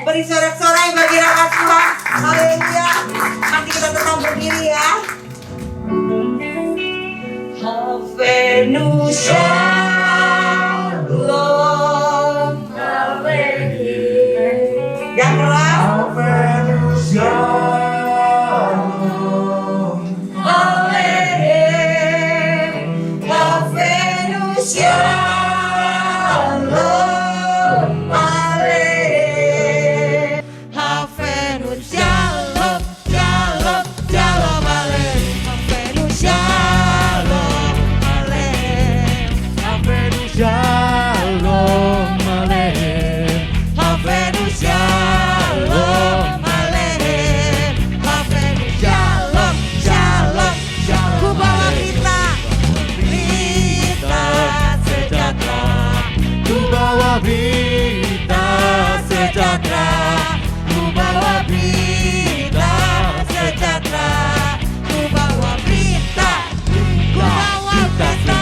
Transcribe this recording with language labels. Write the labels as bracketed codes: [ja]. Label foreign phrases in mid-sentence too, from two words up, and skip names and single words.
[id] Beri sorak-sorai bagi rakyat Tuhan. Haleluya. Nanti kita tetap berdiri ya. [he] הבאנו שלום. [id] Yang keras. [he] הבאנו שלום. הבאנו שלום. הבאנו שלום. שלום. שלום. הבאנו שלום. הבאנו שלום. הבאנו שלום. הבאנו שלום. שלום. [id] Ku bawa berita sejahtera. Ku bawa berita sejahtera. Ku bawa berita sejahtera. Ku bawa berita. Ku bawa berita.